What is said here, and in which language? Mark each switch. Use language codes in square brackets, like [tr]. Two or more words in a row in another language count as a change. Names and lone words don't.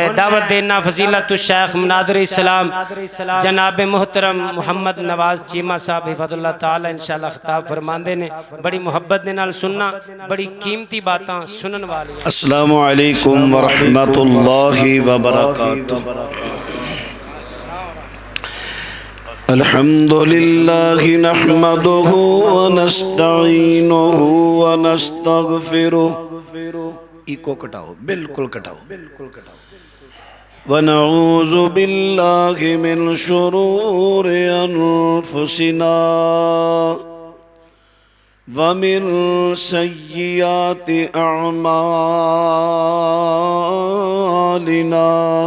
[pa] دعوت دینا فضیلت شیخ منادر اسلام جناب محترم محمد نواز چیمہ صاحب [ar] حفظه الله تعالى [pa] انشاءاللہ خطاب فرماندے نیں. بڑی محبت دے نال سننا، بڑی قیمتی باتاں سنن والی. [ar] السلام عليكم و رحمة الله و بركاته. الحمدلله نحمده و نستعينه و نستغفره. [pa] اکو کٹاؤ، بالکل کٹاؤ. [ar] و نعوذ بالله من شرور أنفسنا و من سيئات أعمالنا.